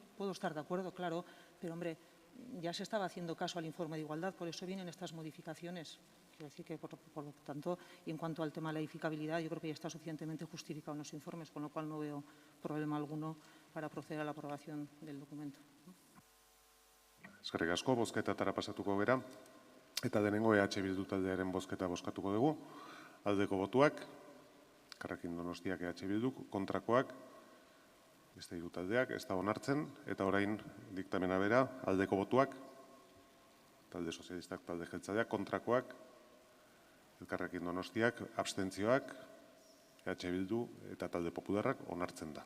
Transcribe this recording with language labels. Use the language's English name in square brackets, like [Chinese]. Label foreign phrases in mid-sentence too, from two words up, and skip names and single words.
[Spanish] Puedo estar de acuerdo, claro, pero, hombre, ya se estaba haciendo caso al informe de igualdad, por eso vienen estas modificaciones. Quiero decir que, por lo tanto, y en cuanto al tema de la edificabilidad, yo creo que ya está suficientemente justificado en los informes, con lo cual no veo problema alguno para proceder a la aprobación del documento. [Basque] Eskerrik asko, bozketatara pasatuko gera. Eta denengo EH Bildu taldearen bozketa bozkatuko dugu. Aldeko botuak, Elkarrekin Donostiak EH Bilduk, kontrakoak, beste hiru taldeak, ez da onartzen, eta orain diktamena bera, aldeko botuak, talde sozialistak, talde jeltzaleak, kontrakoak, Elkarrekin Donostiak, abstentzioak, EH Bildu eta talde popularrak onartzen da.